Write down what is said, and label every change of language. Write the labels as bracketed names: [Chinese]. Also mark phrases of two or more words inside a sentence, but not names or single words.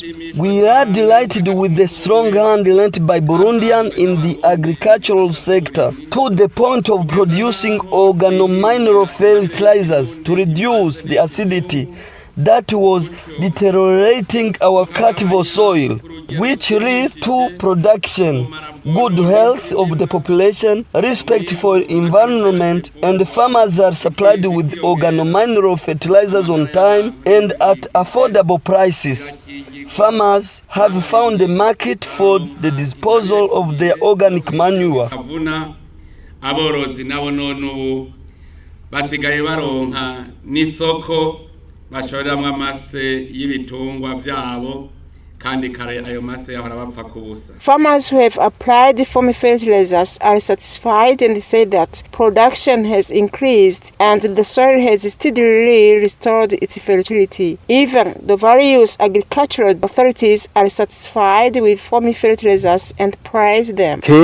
[English] We are delighted with the strong hand lent by Burundians in the agricultural sector to the point of producing organomineral fertilizers to reduce the acidity that was deteriorating our cultivar soil, which leads to production, good health of the population, respect for environment, and farmers are supplied with organomineral fertilizers on time and at affordable prices. Farmers have found a market for the disposal of their organic manure. [Rundi] Aborozi nabo none basigaye baronka n'isoko bashoramwe amase y'ibitungwa vyabo kandi kare ayo mase yahora bapfa kubusa. [English] Farmers who have applied Fomi fertilizers are satisfied and say that production has increased and the soil has steadily restored its fertility. Even the various agricultural authorities are satisfied with Fomi fertilizers and praise them.